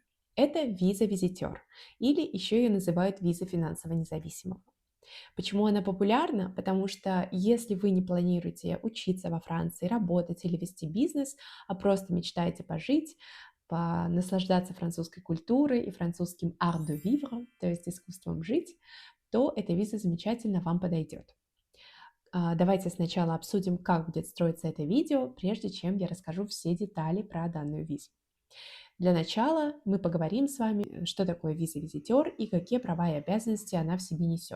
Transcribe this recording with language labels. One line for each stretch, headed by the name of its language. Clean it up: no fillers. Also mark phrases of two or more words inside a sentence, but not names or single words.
Russian: Это виза-визитер, или еще ее называют виза финансово независимого. Почему она популярна? Потому что если вы не планируете учиться во Франции, работать или вести бизнес, а просто мечтаете пожить, наслаждаться французской культурой и французским
French: art de vivre,
Russian: то есть искусством жить, то эта виза замечательно вам подойдет. Давайте сначала обсудим, как будет строиться это видео, прежде чем я расскажу все детали про данную визу. Для начала мы поговорим с вами, что такое виза-визитер и какие права и обязанности она в себе несет.